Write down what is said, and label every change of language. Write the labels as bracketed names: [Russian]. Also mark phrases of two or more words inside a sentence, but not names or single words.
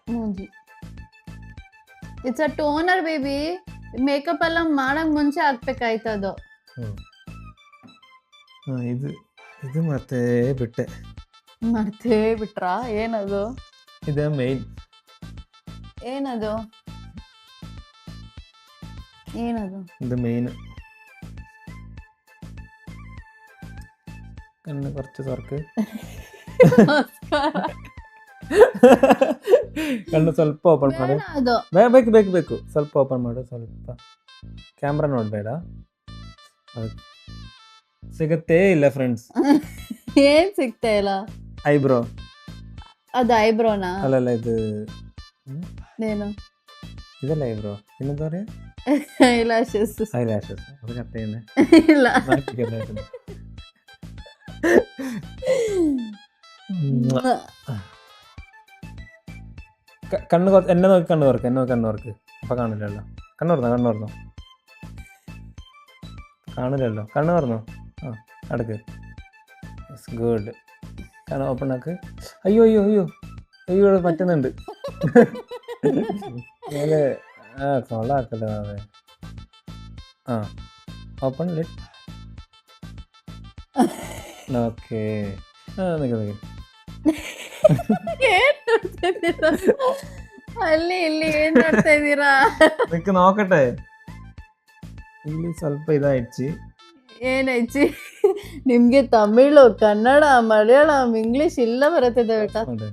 [English] It's a toner baby. [Kannada] ಮೇಕಪ್ ಎಲ್ಲ ಮಾಡಕ್ ಮುಂಚೆ ಹಾಕ್ಬೇಕಾಯ್ತದು. ಇದು ಮತ್ತೆ ಬಿಟ್ಟೆ. ಮರ್ತೇ ಬಿಟ್ರಾ? ಏನದು? ಇದು ಮೇನ್. ಏನದು? [Malayalam] ഇത് മെയിൻ. കണ്ണ് കുറച്ച് തുറക്ക്. [Kannada] ಕಣ್ಣು ಸ್ವಲ್ಪ ಓಪನ್ ಮಾಡು. ಬೇಕು ಸ್ವಲ್ಪ ಓಪನ್ ಮಾಡು. ಸ್ವಲ್ಪ ಕ್ಯಾಮ್ರಾ ನೋಡ್ಬೇಡ. ಸಿಗತ್ತೇ ಇಲ್ಲ ಫ್ರೆಂಡ್ಸ್. ಏನ್ ಸಿಗ್ತಾ ಇಲ್ಲ? ಐಬ್ರೋ. ಅದು ಐಬ್ರೋನಾ? ಅಲ್ಲಲ್ಲ ಇದು ಏನು ಇದಲ್ಲ ಐಬ್ರೋ. ಇನ್ನೊಂದವ್ರೆ ಐಲ್ಯಾಶಸ್. ಅದು ಕಟ್ಟೇನೆ ಇಲ್ಲ. [Malayalam] കണ്ണ് എന്നെ നോക്കി കണ്ണ് തുറക്ക്. അപ്പൊ കാണില്ലല്ലോ. കണ്ണ് തുറന്നോ കാണില്ലല്ലോ. കണ്ണ് തുറന്നോ. ആ അടക്ക്. ഗുഡ്. കണ്ണ് ഓപ്പൺ ആക്ക്. അയ്യോ പറ്റുന്നുണ്ട്. കൊള്ളാക്കല്ലോ. അതെ ആ [English] open lit. [Malayalam] ഓക്കെ. നിക്ക് [Kannada] ಅಲ್ಲಿ ಇಲ್ಲಿ ಏನ್ ಮಾಡ್ತಾ ಇದೀರಾ? [Malayalam] നിക്കെ നോക്കട്ടെ. [Kannada] ಇಲ್ಲಿ ಸ್ವಲ್ಪ ಇದಾಯ್ತು. ಏನಾಯ್ತು? ನಿಮ್ಗೆ ತಮಿಳು, ಕನ್ನಡ, ಮಲಯಾಳಂ, ಇಂಗ್ಲಿಷ್ ಎಲ್ಲ ಬರುತ್ತದೆ ಬೇಟಾ?